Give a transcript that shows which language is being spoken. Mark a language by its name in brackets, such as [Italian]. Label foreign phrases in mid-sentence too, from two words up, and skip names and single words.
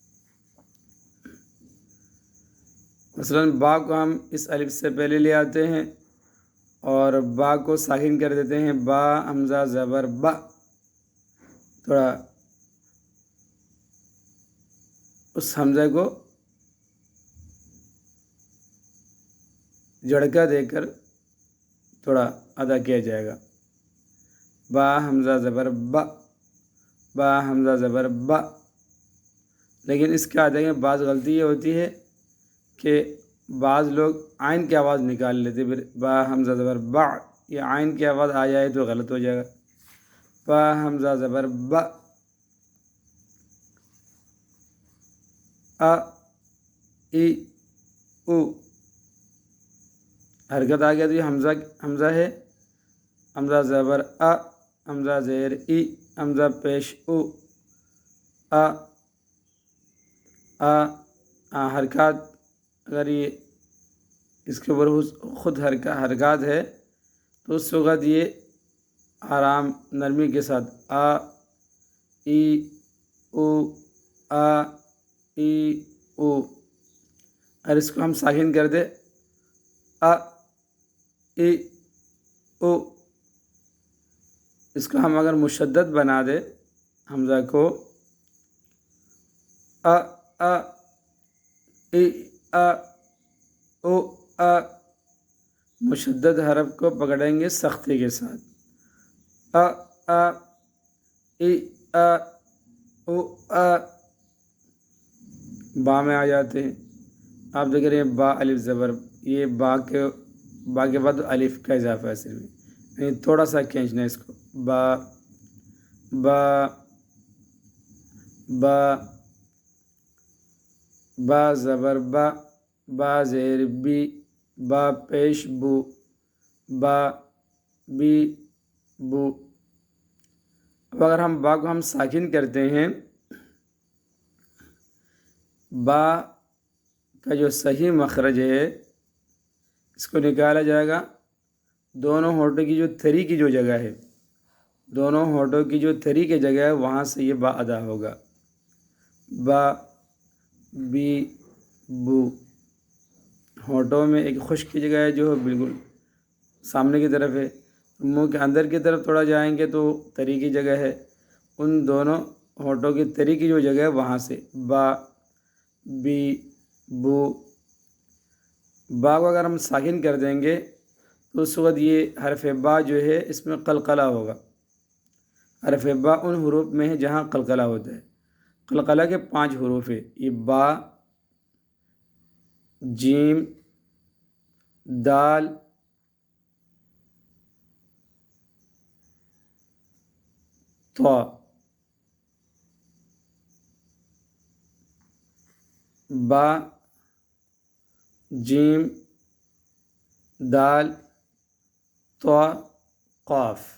[Urdu] مثلاً با کو ہم اس الف سے پہلے لے آتے ہیں اور با کو ساکن کر دیتے ہیں، با حمزہ زبر با، تھوڑا اس حمزہ کو جھڑکا دے کر تھوڑا ادا کیا جائے گا۔ با حمزہ زبر با، با حمزہ زبر با۔ لیکن اس کے ادائیگی میں بعض غلطی یہ ہوتی ہے کہ بعض لوگ عین کی آواز نکال لیتے، پھر با حمزہ زبر با، یہ عین کی آواز آ جائے تو غلط ہو جائے گا۔ با حمزہ زبر با، ای او، حرکت آ گیا تو یہ حمزہ ہے، حمزہ زبر حمزہ زیر ای، حمزہ پیش او، حرکات اگر یہ اس کے اوپر خود حرکات ہے تو اس وقت یہ آرام نرمی کے ساتھ ای او، ای او۔ اور اس کو ہم ساکن کر دیں، ای او، اس کو ہم اگر مشدد بنا دیں حمزہ کو، ای او، مشدد حرف کو پکڑیں گے سختی کے ساتھ، ای او، با میں آ جاتے ہیں۔ آپ دیکھ رہے ہیں با الف زبر، یہ با کے بعد الف کا اضافہ ہے صرف، یعنی تھوڑا سا کھینچنا ہے اس کو، با با با، با زبر با، با زیر بی، با پیش بو، با بی بو۔ اب اگر ہم با کو ہم ساکن کرتے ہیں، با کا جو صحیح مخرج ہے اس کو نکالا جائے گا دونوں ہونٹوں کی جو تھری کی جو جگہ ہے، دونوں ہونٹوں کی جو تھری کی جگہ ہے وہاں سے یہ با ادا ہوگا، با بی بو۔ ہونٹوں میں ایک خشک کی جگہ ہے جو بالکل سامنے کی طرف ہے، منہ کے اندر کی طرف تھوڑا جائیں گے تو تری کی جگہ ہے، ان دونوں ہونٹوں کی تری کی جو جگہ ہے وہاں سے با بی بو۔ با کو اگر ہم ساکن کر دیں گے تو اس وقت یہ حرف با جو ہے اس میں قلقلہ ہوگا۔ حرف با ان حروف میں ہے جہاں قلقلہ ہوتا ہے۔ قلقلہ کے 5 حروف ہے، یہ با، جیم، دال طا با جیم دال طا قاف